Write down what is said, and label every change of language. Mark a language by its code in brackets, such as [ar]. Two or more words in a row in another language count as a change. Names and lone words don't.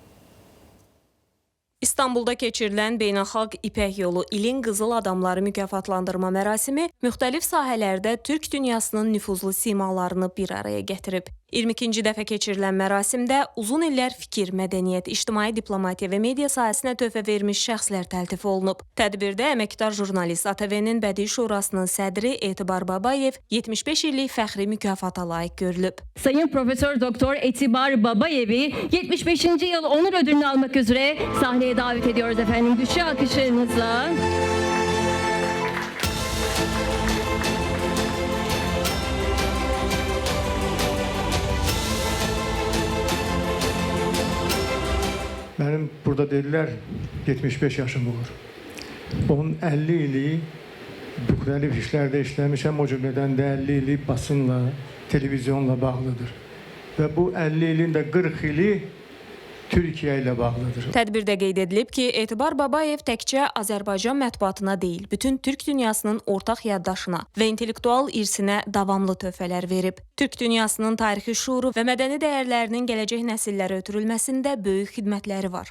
[az] İstanbulda keçirilən Beynəlxalq İpək yolu ilin qızıl adamları mükafatlandırma mərasimi müxtəlif sahələrdə Türk dünyasının nüfuzlu simalarını bir araya gətirib. 22-ci dəfə keçirilən mərasimdə uzun illər fikir, mədəniyyət, ictimai diplomatiya və media sahəsinə töhfə vermiş şəxslər təltif olunub. Tədbirdə əməkdar jurnalist, ATV-nin Bədii Şurasının sədri Etibar Babayev 75 illik fəxri mükafata layiq görülüb. [tr] Sayın Profesör Doktor Etibar Babayev'i 75. yıl onur ödülünü almak üzere sahneye davet ediyoruz efendim. Güçlü alkışlarınızla. Benim burada dediler 75 yaşım olur. [az] Onun 50 ili müxtəlif işlerde işlemişəm, o cümleden de 50 ili basınla, televizyonla bağlıdır. [tr] Ve bu 50 ilin de 40 ili Türkiye ile bağlıdır. [az] Tədbirdə qeyd edilib ki, Etibar Babayev təkcə Azərbaycan mətbuatına deyil, bütün Türk dünyasının ortaq yaddaşına və intellektual irsinə davamlı töhfələr verib. Türk dünyasının tarixi şuuru və mədəni dəyərlərinin gələcək nəsillərə ötürülməsində böyük xidmətləri var.